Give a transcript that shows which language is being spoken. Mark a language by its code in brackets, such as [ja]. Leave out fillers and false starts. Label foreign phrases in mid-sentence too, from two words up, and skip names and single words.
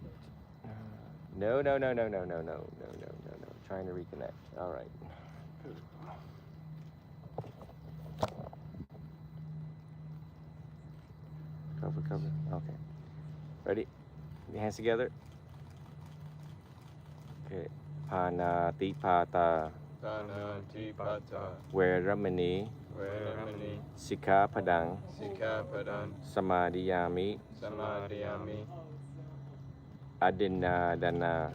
[en] No. Trying to reconnect. All right. Cover. Okay. Ready? Your hands together. Okay. [pi] Panati pata. Panatipata. Veramani. Veramani. Sikkhapadang. Sikkhapadang. Samadhiyami. Samadhiyami. Adinadana.